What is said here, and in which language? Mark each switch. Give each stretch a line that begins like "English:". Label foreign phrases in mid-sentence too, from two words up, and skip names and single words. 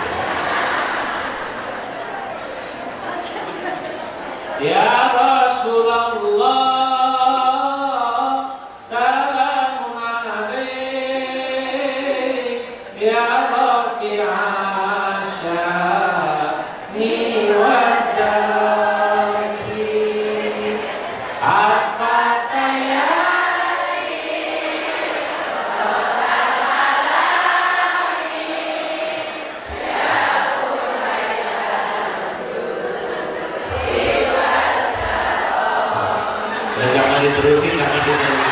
Arabic: يا رسول الله سلام alaik, يا رفيع الشأن والدرج,
Indonesian: apakah ya jangan diterusin, jangan diterusin.